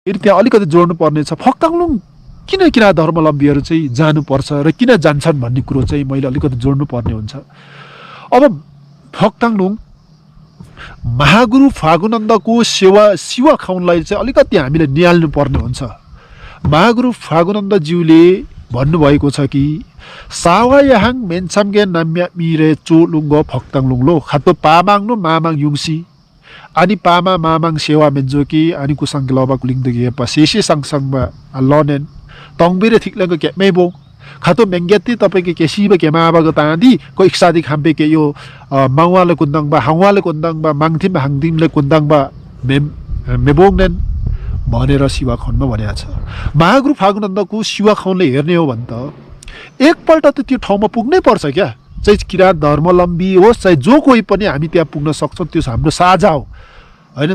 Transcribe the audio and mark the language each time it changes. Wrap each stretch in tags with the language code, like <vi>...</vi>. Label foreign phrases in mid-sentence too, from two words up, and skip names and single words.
<ne>फेरि त्यहाँ अलिकति जोड्नु पर्ने छ फक्ताङलुङ किन किराँत धर्मावलम्बीहरू चाहिँ जानुपर्छ र किन जान्छन् भन्ने कुरो चाहिँ मैले अलिकति जोड्नु पर्ने हुन्छ। अब फक्ताङलुङ महागुरु फागुनन्दको सेवा खाउनलाई चाहिँ अलिकति हामीले निहाल्नु पर्ने हुन्छ। महागुरु फागुनन्दज्यूले भन्नुभएको छ कि</ne> <lif>सावायाहाङ मेन्साम्गे नाम्या मिरे चोलुङ्गो फक्ताङलुङलो खातो पामाङ्नु मामाङ युङसी अनि पामा मामाङ सेवा मेन्जोकी अनि कुसङ्गे लबा कुलिङदगी पसेसे सँगसँगमा लनेन तङबिरे थिक्लको क्यामेबो खातो मेङ्गेती तपाईँको केसीब केमाबाको ताँदी को इक्सादी खाम्पे के यो माउवाले कुन्दाङबा हाउवाले कुन्दाङबा माङथिम हाङदिमले कुन्दाङबा मेबोङनेन</lif> <ne>भनेर शिवा खण्डमा भनेको छ। महागुरु फागुनन्दको शिवा खनले हेर्ने हो भने त एकपल्ट त त्यो ठाउँमा पुग्नै पर्छ क्या, चाहिँ किराँत धर्मावलम्बी होस् चाहे जो कोही पनि हामी त्यहाँ पुग्न सक्छौँ, त्यो हाम्रो साझा हो होइन।</ne>